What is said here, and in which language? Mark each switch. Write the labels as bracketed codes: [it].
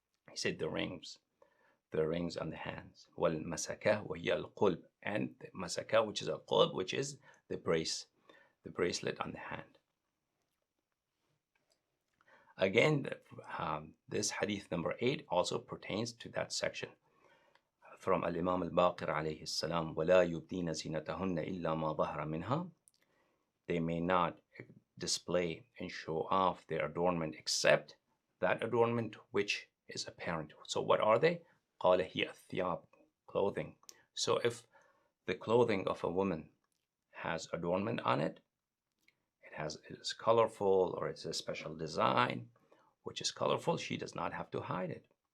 [en] He said the rings on the hands. [ar] وَالْمَسَكَةِ وَهِيَ الْقُلْبِ. [en] And the masaka, which is a qulb, which is the bracelet on the hand. Again, this hadith number 8 also pertains to that section. [ar] From Al-Imam al-Baqir alayhi salam, وَلَا يُبْدِينَ زِينَتَهُنَّ إِلَّا مَا ظَهَرَ مِنْهَا. [en] They may not display and show off their adornment except that adornment which is apparent. So what are they? [ar] قَالَ هِيَ الثِّيَابِ, [en] clothing. So if the clothing of a woman has adornment on it, it is colorful, or it's a special design which is colorful, she does not have to hide it.